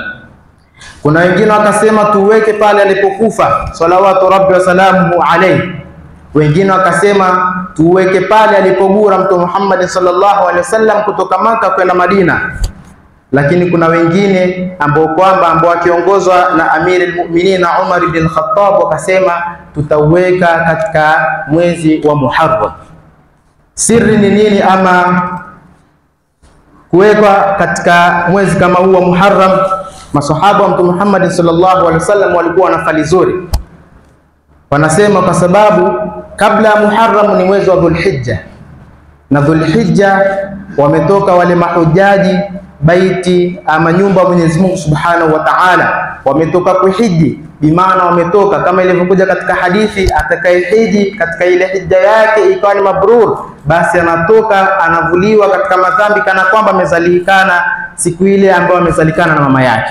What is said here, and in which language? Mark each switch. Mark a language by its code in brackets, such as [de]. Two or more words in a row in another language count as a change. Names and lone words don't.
[sw] Kuna wengine wakasema tuweke pale alipokufa [ar] صلوات ربي وسلامه عليه. [sw] Wengine wakasema tuweke pale alipogura Mtume Muhammad [ar] صلى الله عليه وسلم [sw] kutoka Maka kwenda Madina. Lakini kuna wengine ambao wakiongozwa na Amir al-Mu'minin Umar ibn al-Khattab wakasema tutaweka katika mwezi wa Muharram. Siri ni nini ama kuwekwa katika mwezi kama huu wa Muharram? Masahaba wa Mtume Muhammad [ar] صلى الله عليه وسلم [sw] walikuwa wanafali zuri. Wanasema kwa sababu kabla ya Muharram ni mwezi wa Dhulhijja, na Dhulhijja wametoka wale mahujaji baiti ama nyumba ya Mwenyezi Mungu [ar] سبحانه وتعالى, [sw] wametoka kuhiji, bimaana wametoka kama ilivyokuja katika hadithi, atakayehiji katika ile hija yake ikawa ni mabrur, basi anatoka anavuliwa katika madhambi kana kwamba amezalikana siku ile ambayo amezalikana na mama yake.